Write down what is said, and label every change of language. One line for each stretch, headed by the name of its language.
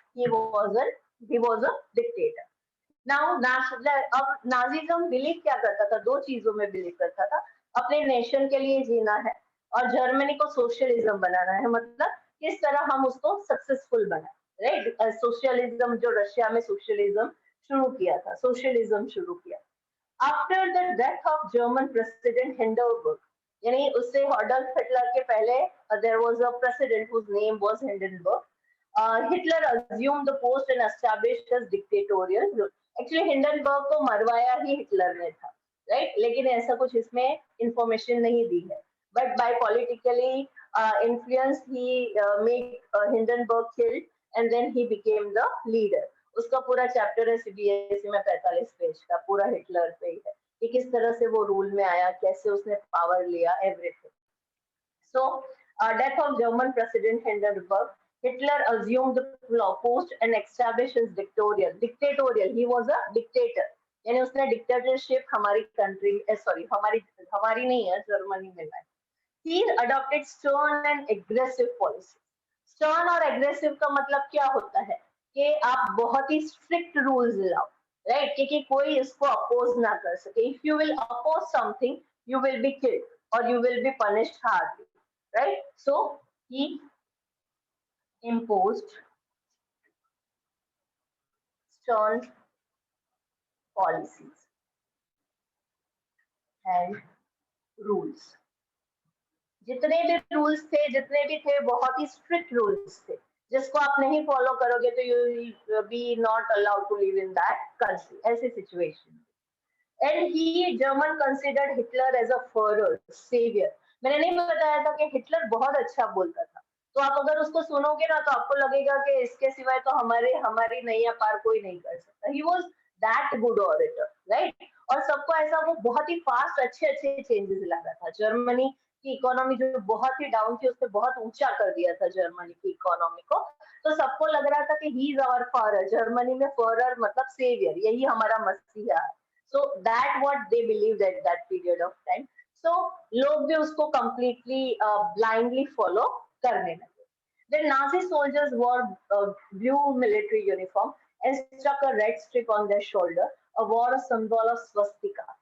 English: He was a dictator.
Hindi: Now अब Nazism believe क्या करता था, दो चीजों में बिलीव करता था, अपने नेशन के लिए जीना है और जर्मनी को सोशलिज्म बनाना है, मतलब किस तरह हम उसको सक्सेसफुल बनाए, राइट। सोशलिज्म जो रशिया में सोशलिज्म शुरू किया था, सोशलिज्म शुरू किया
English: after the death of German president Hindenburg,
Hindi: यानी उससे एडोल्फ हिटलर के पहले
English: There was a president whose name was Hindenburg. Hitler assumed the post and established his dictatorial rule.
Hindi: Actually Hindenburg को मरवाया ही हिटलर ने था, राइट, लेकिन ऐसा कुछ इसमें इंफॉर्मेशन नहीं दी है,
English: but by politically influence he made Hindenburg killed and then he became the leader.
Hindi: उसका पूरा चैप्टर है सीबीएसई में 45 पेज का, पूरा हिटलर पे ही है, कि किस तरह से वो रूल में आया, कैसे उसने पावर लिया, everything.
English: So, death of German President Hindenburg, Hitler assumed the post and established his dictatorial. He was a dictator.
Hindi: यानी उसने dictatorship हमारी country, sorry, हमारी नहीं है, जर्मनी में है.
English: He adopted stern and aggressive policy.
Hindi: Stern और aggressive का मतलब क्या होता है कि आप बहुत ही strict rules लाओ, right? कि कोई इसको oppose ना कर सके.
English: If you will oppose something, you will be killed or you will be punished hardly. Right? So he imposed stern policies and rules.
Hindi: जितने भी रूल्स थे, जितने भी थे, बहुत ही स्ट्रिक्ट रूल्स थे, जिसको आप नहीं फॉलो करोगे तो
English: You will be not allowed to live in that country.
Hindi: ऐसी situation.
English: And he German considered Hitler as a Führer saviour.
Hindi: मैंने नहीं बताया था कि हिटलर बहुत अच्छा बोलता था, तो आप अगर उसको सुनोगे ना तो आपको लगेगा कि इसके सिवाय तो हमारी नैया पार कोई नहीं कर सकता.
English: he was that good orator,
Hindi: right? और सबको ऐसा, वो बहुत ही फास्ट अच्छे अच्छे चेंजेस ला रहा था. जर्मनी की इकोनॉमी जो बहुत ही डाउन थी, उसने बहुत ऊंचा कर दिया था जर्मनी की इकोनॉमी को. तो सबको लग रहा था कि
English: He is our Führer.
Hindi: Germany में फॉरर मतलब सेवियर, यही हमारा मसीहा है.
English: So that what they believed at that period of time.
Hindi: So लोग भी उसको completely blindly follow करने लगे.
English: Then Nazi soldiers wore blue military uniform and struck a red strip on their shoulder, a war symbol of swastika.